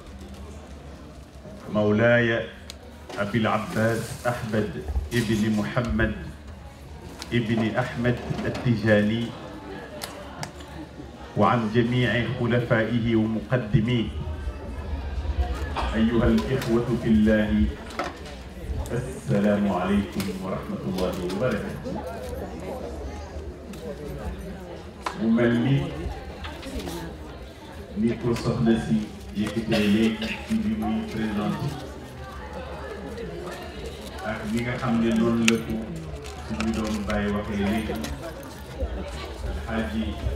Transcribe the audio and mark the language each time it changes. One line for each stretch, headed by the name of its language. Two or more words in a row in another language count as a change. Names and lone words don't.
Arabic: مولاي أبي العباس أحمد ابن محمد ابن أحمد التجاني وعن جميع خلفائه ومقدميه أيها الإخوة في الله السلام عليكم ورحمة الله وبركاته.
Wolof: mu mel ni ko soxna si yëkkatee léegi ci bi muy présenté ak li nga xam ne noonu la ko suñu doon bàyyi waxee léegi Alxaaji